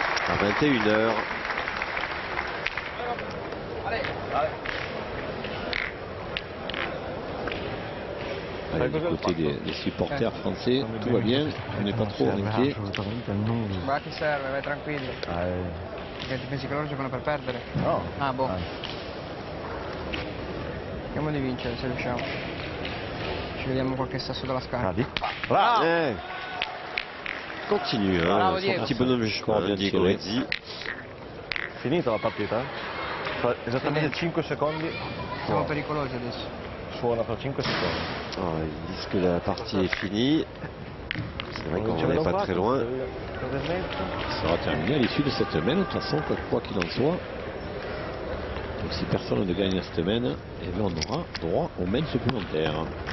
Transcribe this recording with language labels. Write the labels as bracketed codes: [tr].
[fr] À 21h. Allez, du côté des supporters français, tout va bien, on n'est pas trop inquiet. [it] Ma ti serve, vai tranquillo. Perché ti pensi che loro giocano per perdere? No. Ah, boh. Cerchiamo di vincere se riusciamo. Ci vediamo qualche sasso dalla scarpa. [fr] Bravo. Continue, hein, son Diego. petit bonhomme jusqu'à Diego Rezzi. [it] Finita la partita? Fra esattamente 5 secondi. Siamo pericolosi adesso. Suona fra 5 secondi. [fr] Oh, ils disent que la partie est finie. C'est vrai qu'on n'est pas très loin. Ça sera terminé à l'issue de cette semaine, de toute façon, quoi qu'il en soit. Donc si personne ne gagne cette semaine, eh bien, on aura droit aux mains supplémentaires.